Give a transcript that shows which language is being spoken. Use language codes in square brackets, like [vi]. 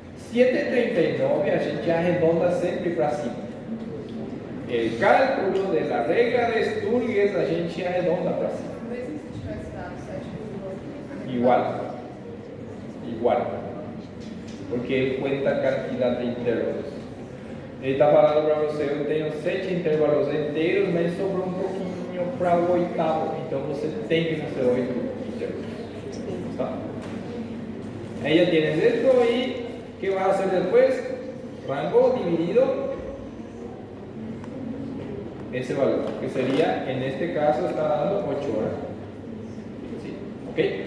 [pt] 739 a gente arredonda sempre para cima. [es] el cálculo de la regla de Sturges [pt] a gente arredonda para cima. Mesmo se tivesse dado 7,8. Igual. [es] Porque él cuenta cantidad de intervalos. [pt] Ele está falando para você, eu tenho 7 intervalos inteiros, mas sobrou um pouquinho para o oitavo. Então você tem que fazer 8 intervalos. [es] ¿Está? Ahí ya tienes esto y ¿qué vas a hacer después? Rango dividido ese valor, que sería, en este caso está dando 8 horas. ¿Sí? ¿Ok?